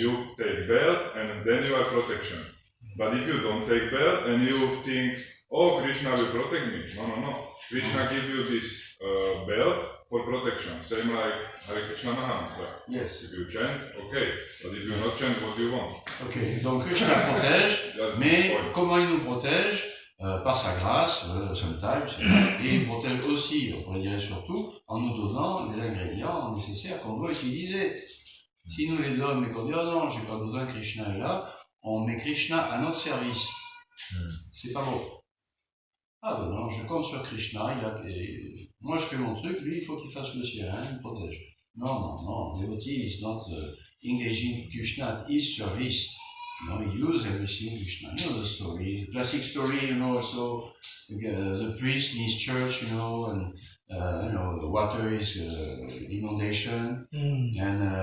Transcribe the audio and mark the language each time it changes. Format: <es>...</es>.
<en>You take belt and then you have protection. But if you don't take belt and you think, oh, Krishna will protect me. No. Krishna give you this belt for protection. Same like Hare Krishna Mahamudra. Yes. If you chant, okay. But if you not chant, what do you want?</en> <fr>Ok. Donc Krishna protège, mais comment il nous protège? Par sa grâce,</fr> <en>sometimes,</en> <fr>et il protège aussi, on pourrait dire surtout, en nous donnant les ingrédients nécessaires qu'on doit utiliser. Si nous les donnons, mais qu'on dit, oh non, j'ai pas besoin, Krishna est là, on met Krishna à notre service. C'est pas bon. Ah ben non, je compte sur Krishna, moi je fais mon truc, lui il faut qu'il fasse le sien, il me protège.</fr> <en>Non, devotee is not engaging Krishna at his service. He uses everything Krishna. The story, the classic story, also the priest in his church, and the water is inundation, and</en>